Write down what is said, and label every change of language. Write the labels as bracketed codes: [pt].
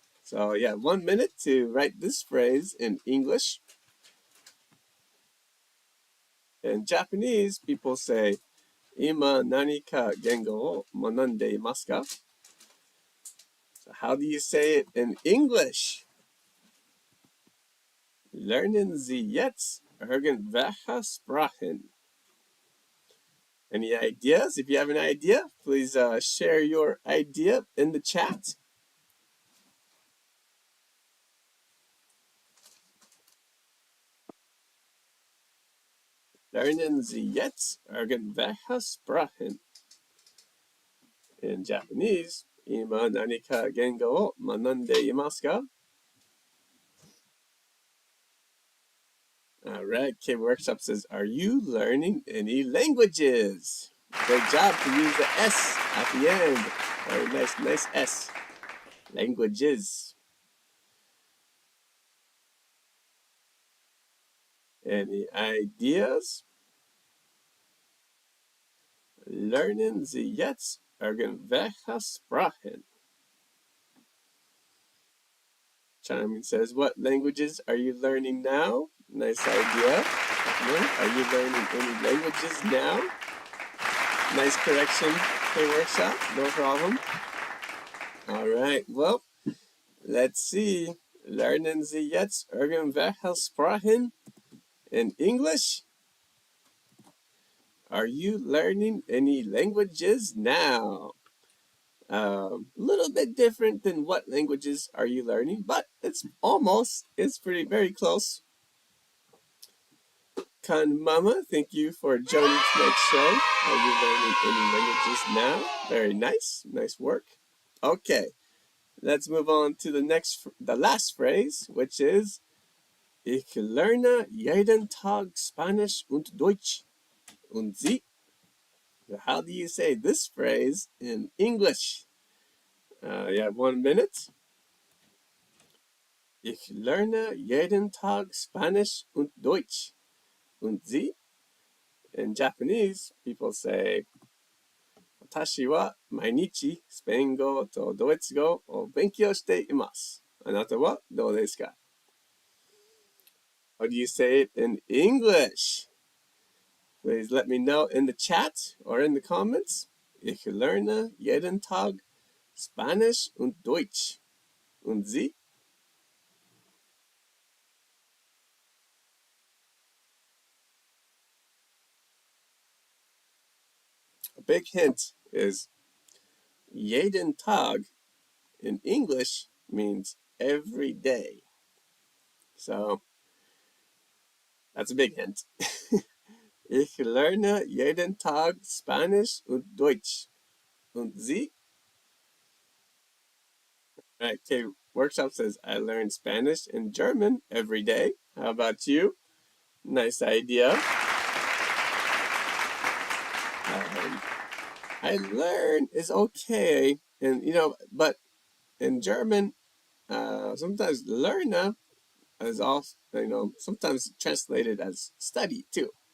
[en] So yeah, 1 minute to write this phrase in English. In Japanese, people say, [ja] Ima nani ka gengo o monande imasu ka? [en] So how do you say it in English? [de] Lernen Sie jetzt irgendwelche Sprachen? [en] Any ideas? If you have an idea, please share your idea in the chat. [de] Lernen Sie jetzt irgendwelche Sprachen? [en] In Japanese, [ja] Ima nani ka gengo o manande imasu ka? [en] All right, K Workshop says, are you learning any languages? Great job to use the S at the end. Very nice, nice S. Languages. Any ideas? [de] Lernen Sie jetzt irgendwelche Sprachen? [en] Charming says, what languages are you learning now? Nice idea. Are you learning any languages now? Nice correction, K Workshop. No problem. All right, well, let's see. [de] Lernen Sie jetzt irgendwelche Sprachen? [en] In English? Are you learning any languages now? Little bit different than what languages are you learning, but it's very close. Kan Mama, thank you for joining tonight's show. Are you learning any languages now? Very nice, nice work. Okay, let's move on to the last phrase, which is [de] Ich lerne jeden Tag Spanish und Deutsch. Und Sie? [en] How do you say this phrase in English? You have 1 minute. [de] Ich lerne jeden Tag Spanish und Deutsch. Und Sie? [en] In Japanese, people say, [ja] 私は毎日スペイン語とドイツ語を勉強しています。あなたはどうですか? [en] How do you say it in English? Please let me know in the chat or in the comments. [de] Ich lerne jeden Tag Spanish und Deutsch. Und Sie? [en] A big hint is [de] jeden Tag [en] in English means every day. So that's a big hint. [de] Ich lerne jeden Tag Spanish und Deutsch. Und Sie? [en] Right, K Workshop says, I learn Spanish and German every day. How about you? Nice idea. I learn is okay, and but in German, sometimes lernen is also sometimes translated as study too.